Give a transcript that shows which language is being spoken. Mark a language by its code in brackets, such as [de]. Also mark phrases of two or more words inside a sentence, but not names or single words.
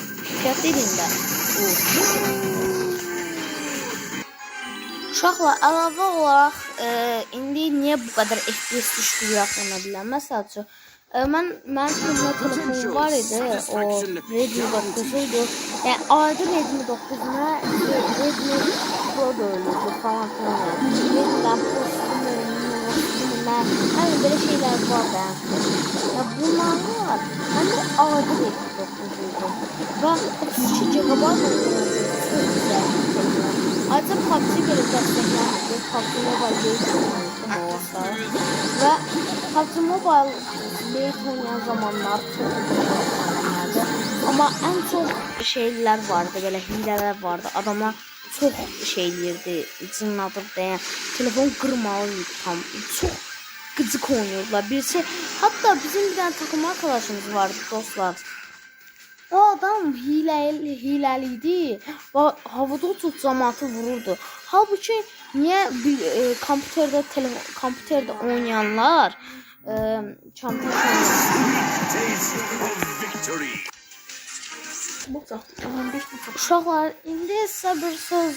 [az] Fiyat dediyimdə uşaqlar, əlavə olaraq indi niyə bu qədər FPS düşüklüyü yaşana bilən? Məsəl üçün, mənim telefonum var idi, o Redmi 9'uydu. Yəni adi Redmi 9'una Redmi Pro da ölürdü falan filan. [tr] Redmi'den hani böyle şeyler var da. Ya bunlar var. Hem de adi Redmi 9'uydu. Ve 32 GB oldu. Çok güzel bir telefon. Ayrıca PUBG böyle desteklenmişti. PUBG Mobile Lite oynamıştım o vaxtlar. Ve PUBG Mobile Lite oynayan zamanlar çok güzeldi. Ama en çok şeyler vardı, böyle hileler vardı. Adamlar çok şeylerdi, cınladırdı. Yani telefon kırmalıydı tam. Çok gıcık oynuyordular. Birisi, hatta bizim bir tane takım arkadaşımız vardı dostlar. [az] O adam hiləliydi və havada uçub cəmaatı vururdu. Halbuki niyə kompüterdə oynayanlar uşaqlar, indi sizə bir söz